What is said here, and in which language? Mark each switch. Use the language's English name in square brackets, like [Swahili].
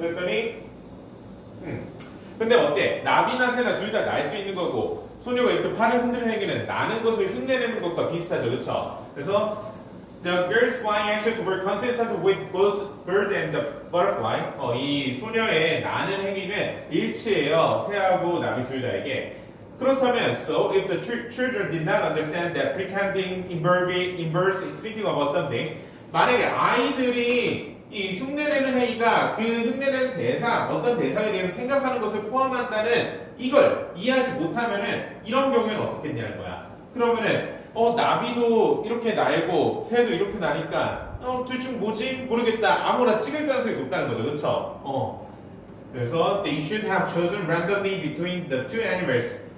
[Korean] 그랬더니 근데 어때? 나비나 새나 둘 다 날 수 있는 거고 소녀가 이렇게 팔을 흔드는 행위는 나는 것을 흉내내는 것과 비슷하죠, 그렇죠? 그래서 [English] the girl's flying actions were consistent with both bird and the butterfly. [Korean] 이 소녀의 나는 행위는 일치해요, 새하고 나비 둘 다에게. 그렇다면, [English] so if the children did not understand that pretending inverse thinking about something, [Korean] 만약에 아이들이 이 흉내내는 행위가 그 흉내내는 어떤 대상에 대해서 생각하는 것을 포함한다는 이걸 이해하지 못하면은 이런 경우에는 어떻게 했냐는 거야. 그러면은 나비도 이렇게 날고 새도 이렇게 나니까 둘 중 뭐지? 모르겠다. 아무나 찍을 가능성이 높다는 거죠. 그쵸? 그래서 [English] they should have chosen randomly between the two animals.